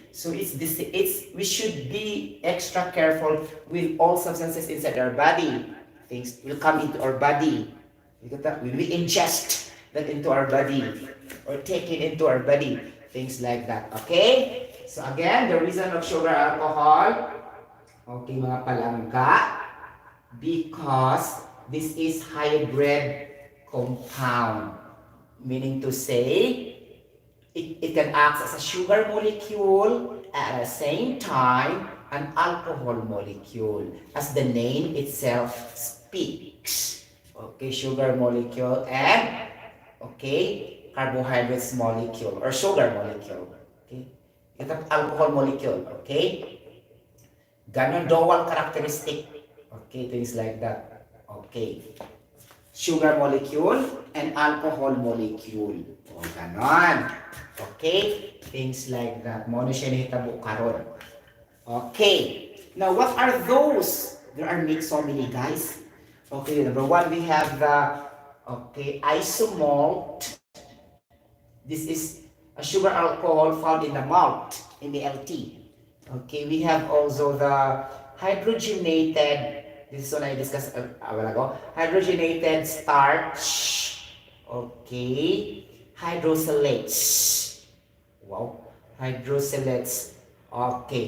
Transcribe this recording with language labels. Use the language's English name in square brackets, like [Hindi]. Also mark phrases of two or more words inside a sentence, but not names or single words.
[English] So we should be extra careful with all substances inside our body. Things will come into our body. When we ingest that into our body or take it into our body, things like that. Okay? So again, the reason of sugar alcohol, okay [Cebuano] mga palangga, [English] because this is hybrid compound, meaning to say it can act as a sugar molecule at the same time an alcohol molecule, as the name itself speaks. Okay, sugar molecule and carbohydrates molecule or sugar molecule. Okay, ito alcohol molecule. Okay, ganon dual characteristic. Okay, things like that. Okay. Sugar molecule and alcohol molecule. O, ganon. Okay? Things like that. [Cebuano] Mo na siya nahitabo karon. [English] Okay. Now, what are those? There are so many, guys. Okay, number one, we have the, isomalt. This is a sugar alcohol found in the malt, MALT. Okay, we have also the hydrogenated, this is what I discussed a while ago, hydrogenated starch, okay, hydrosylates, wow, hydrosylates, okay.